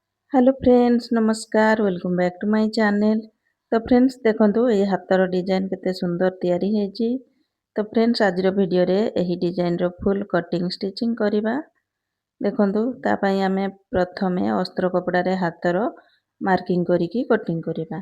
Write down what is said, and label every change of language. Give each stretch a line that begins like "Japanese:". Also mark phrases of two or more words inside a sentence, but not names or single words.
English: Hello friends नमस्कार welcome back to my channel.
Odia: ତ ଫ୍ରେଣ୍ଡସ ଦେଖନ୍ତୁ ଏ ହାତର ଡିଜାଇନ କେତେ ସୁନ୍ଦର ତିଆରି ହେଇଛି। ତ ଫ୍ରେଣ୍ଡସ ଆଜି ଭିଡିଓ ରେ ଏହି ଡିଜାଇନ ର
English: full cutting stitching
Odia: କରିବା। ଦେଖନ୍ତୁ ତା ପାଇଁ ଆମେ ପ୍ରଥମେ ଅସ୍ତର କପଡ଼ା ରେ ହାତର ମାର୍କିଂ କରିକି କଟିଂ କରିବା।